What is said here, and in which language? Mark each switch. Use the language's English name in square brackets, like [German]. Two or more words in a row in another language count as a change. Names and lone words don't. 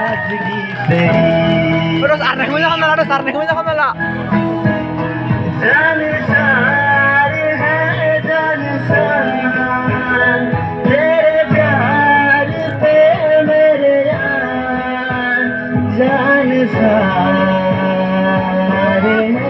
[Hindi] नाराजगी तेरी। [Indonesian] Terus aneh banget kan lah, terus aneh banget kan lah. [Hindi] जानिसार है जानिसार तेरे प्यार पे मेरे यार जानिसार है।